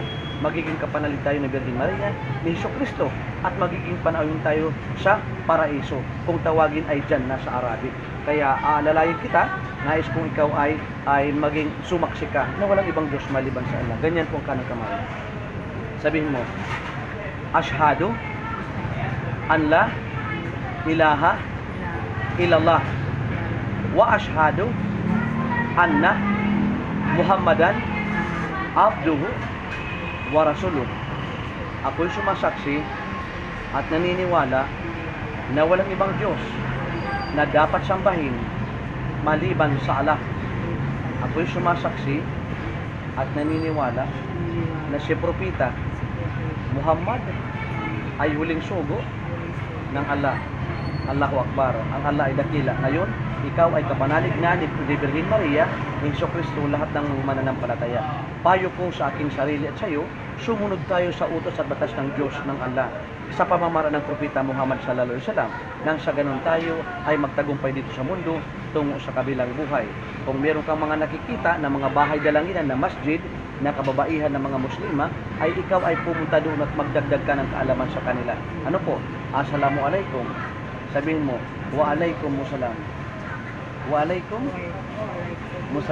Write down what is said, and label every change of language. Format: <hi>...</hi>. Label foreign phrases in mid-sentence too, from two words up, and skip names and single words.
<tl>Magiging kapanalig tayo ng Virgin Maria, ni Jesucristo, at magiging panauhin tayo sa paraiso, kung tawagin ay dyan nasa Arabic. Kaya aalalayan kita, nais kong ikaw ay maging sumaksi ka na walang ibang Diyos maliban sa Allah. Ganyan po ang kanang kamay. Sabihin mo,</tl> <ar>أشهد أن لا إله إلا الله وأشهد أن محمدا عبده ورسوله.</ar> <tl>Ako'y sumasaksi at naniniwala na walang ibang Diyos na dapat sambahin maliban sa Allah. Ako'y sumasaksi at naniniwala na si Propeta Muhammad ay huling sugo ng Allah.</tl> <ar>الله أكبر.</ar> <tl>Ang Allah ay dakila. Ngayon, ikaw ay kapanalig na ni Virgin Maria, ni Jesucristo, lahat ng mananampalataya. Payo ko sa aking sarili at sa iyo, sumunod tayo sa utos at batas ng Diyos ng Allah sa pamamaraan ng Propeta Muhammad</tl> <ar>صلى الله عليه وسلم.</ar> <tl>Nang sa ganun tayo ay magtagumpay dito sa mundo tungo sa kabilang buhay. Kung meron kang mga nakikita na mga bahay dalanginan na masjid na kababaihan ng mga muslima, ay ikaw ay pumunta doon at magdagdag ka ng kaalaman sa kanila. Ano po? Assalamualaikum. Sabihin mo,</tl> <ar>وعليكم السلام. وعليكم السلام.</ar>